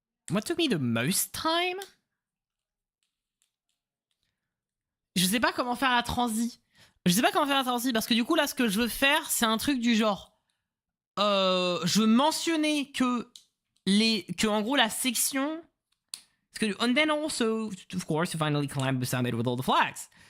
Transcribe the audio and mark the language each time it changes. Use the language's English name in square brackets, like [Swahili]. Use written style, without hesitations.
[English] What took me the most time? [French] Je sais pas comment faire la transi. Parce que du coup, là, ce que je veux faire, c'est un truc du genre. Je veux mentionner que en gros, la section. Parce que, [English] and then also, of course, to finally climb the summit with all the flags.